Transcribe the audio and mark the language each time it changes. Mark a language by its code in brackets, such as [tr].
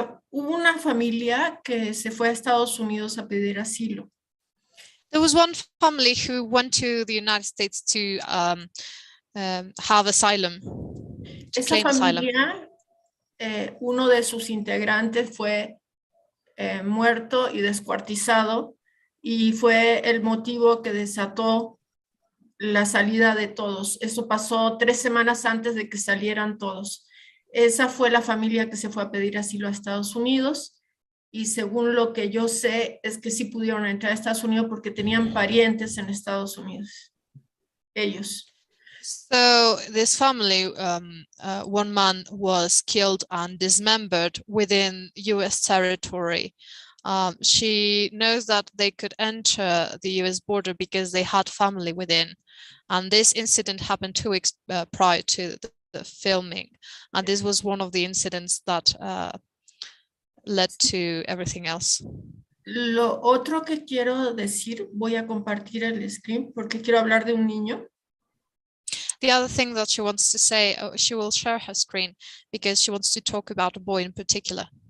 [es] Hubo una familia que se fue a Estados Unidos a pedir asilo. [en] There was one family who went to the United States to have asylum, to [es] Esa [en] claim asylum. [es] familia uno de sus integrantes fue muerto y descuartizado, y fue el motivo que desató la salida de todos. Eso pasó 3 semanas antes de que salieran todos. Esa fue la familia que se fue a pedir asilo a Estados Unidos, y según lo que yo sé es que sí pudieron entrar a Estados Unidos porque tenían parientes en Estados Unidos, ellos. [en] So this family, one man was killed and dismembered within US territory. She knows that they could enter the US border because they had family within. And this incident happened 2 weeks prior to the filming. And this was one of the incidents that led to everything else. [es] Lo otro que quiero decir, voy a compartir el screen porque quiero hablar de un niño. [en] The other thing that she wants to say, she will share her screen because she wants to talk about a boy in particular.